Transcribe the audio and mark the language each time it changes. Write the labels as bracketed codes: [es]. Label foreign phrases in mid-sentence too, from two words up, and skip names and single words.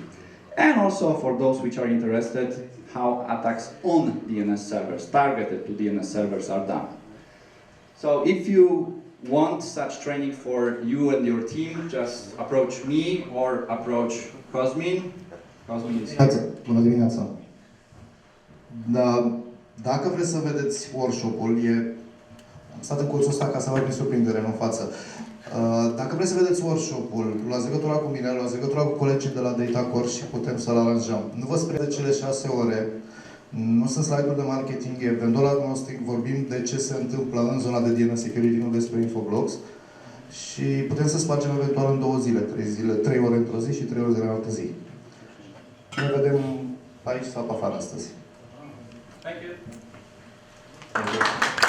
[en] And also for those which are interested, how attacks on DNS servers, targeted to DNS servers, are done. So if you want such training for you and your team, just approach me or approach Cosmin. Cosmin is here. [ro] Bună dimineața! Dacă vreți să vedeți workshop-ul, am stat în cursul ăsta ca să vă prin surprindere, nu în față. Dacă vreți să vedeți workshop-ul, luați legătura cu mine, luați legătura cu colegii de la Data Core și putem să-l aranjăm. Nu vă spre de cele 6 ore, nu sunt slide-uri de marketing, e [en] vendor agnostic, [ro] vorbim de ce se întâmplă în zona de [en] DNS Security, [ro] nu despre Infoblox. Și putem să spargem eventual în 2 zile, 3 zile, 3 ore într-o zi și 3 ore în altă zi. Ne vedem aici sau pe afară astăzi. [en] Thank you. Thank you.